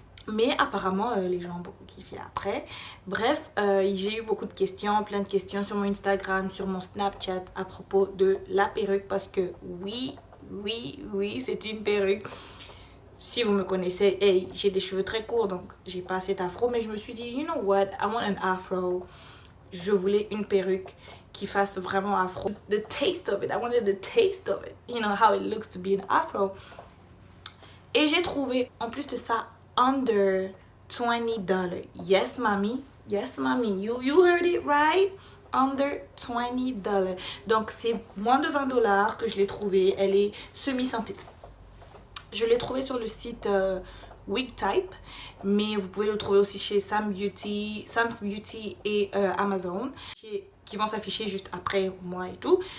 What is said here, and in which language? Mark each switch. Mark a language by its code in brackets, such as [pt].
[fr] Mais apparemment, les gens ont beaucoup kiffé après. Bref, j'ai eu beaucoup de questions, plein de questions sur mon Instagram, sur mon Snapchat à propos de la perruque. Parce que oui, c'est une perruque. Si vous me connaissez, hey, j'ai des cheveux très courts, donc j'ai pas assez d'afro. Mais je me suis dit, you know what, I want an afro. Je voulais une perruque qui fasse vraiment afro. [en] The taste of it, I wanted the taste of it. You know how it looks to be an afro. [fr] Et j'ai trouvé, en plus de ça, under $20. [en] Yes, mommy. Yes, mommy. You heard it right. Under $20. [fr] Donc, c'est moins de $20 que je l'ai trouvé. Elle est semi-synthétique. Je l'ai trouvé sur le site Wig Type, mais vous pouvez le trouver aussi chez Sam's Beauty et Amazon, qui vont s'afficher juste après moi et tout.